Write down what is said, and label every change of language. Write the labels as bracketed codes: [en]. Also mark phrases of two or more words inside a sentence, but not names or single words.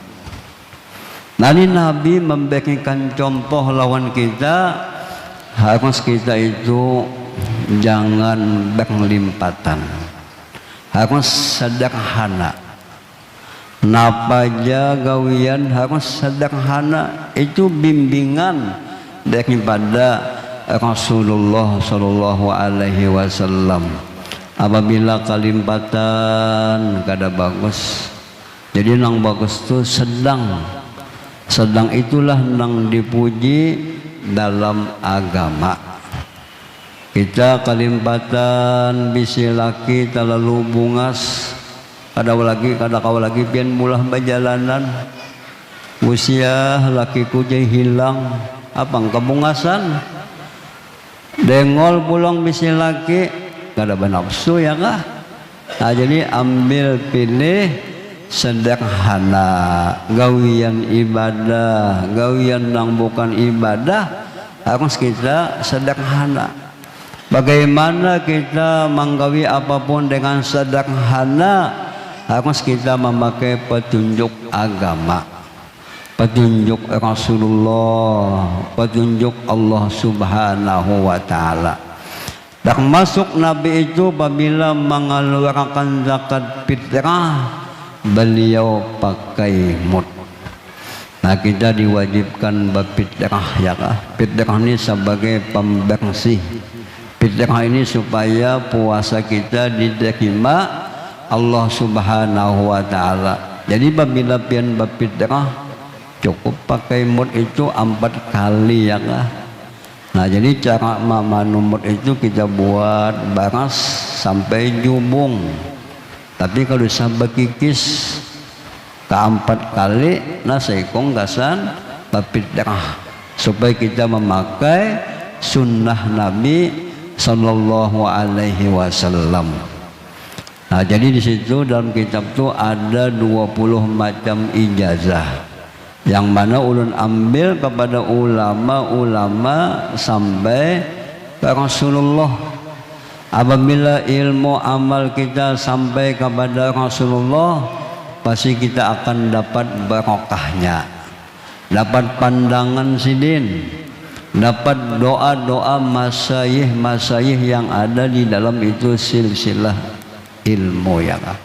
[bjn] Nanti Nabi memberikan contoh lawan kita, harus kita itu jangan berlimpatan, harus sederhana. Napa aja gawian harus sederhana, itu bimbingan daripada Rasulullah [ar] صلى الله عليه وسلم. [bjn] Apabila kalimpatan kada bagus, jadi nang bagus tu sedang itulah nang dipuji dalam agama. Kita kalimpatan bisi laki terlalu bungas, kada kau lagi pian mulah berjalanan, usia lakiku jadi hilang, apang kebungasan, dengol pulang bisi laki, kada bernafsu ya kah? Nah, jadi ambil pilih sederhana, gawian ibadah, gawian yang bukan ibadah harus kita sederhana. Bagaimana kita menggawi apapun dengan sederhana, harus kita memakai petunjuk agama, petunjuk Rasulullah, petunjuk Allah [ar] سبحانه وتعالى. [bjn] Dan masuk Nabi itu apabila mengeluarkan zakat fitrah, beliau pakai mud. Nah, kita diwajibkan berfitrah ya kah? Fitrah ini sebagai pembersih. Fitrah ini supaya puasa kita diterima Allah [ar] سبحانه وتعالى. [bjn] Jadi apabila pian berfitrah cukup pakai mud itu 4 kali ya kah? Nah, jadi cara memanumut itu kita buat baras sampai jubung. Tapi kalau bisa berkikis ke 4 kali, nah seikong gasan berfitrah supaya kita memakai sunnah Nabi [ar] صلى الله عليه وسلم. [bjn] Nah, jadi di situ dalam kitab itu ada 20 macam ijazah. yang mana ulun ambil kepada ulama-ulama sampai ke Rasulullah. Apabila ilmu amal kita sampai kepada Rasulullah, pasti kita akan dapat barokahnya, dapat pandangan sidin, dapat doa-doa masyayikh yang ada di dalam itu silsilah ilmu ya kan.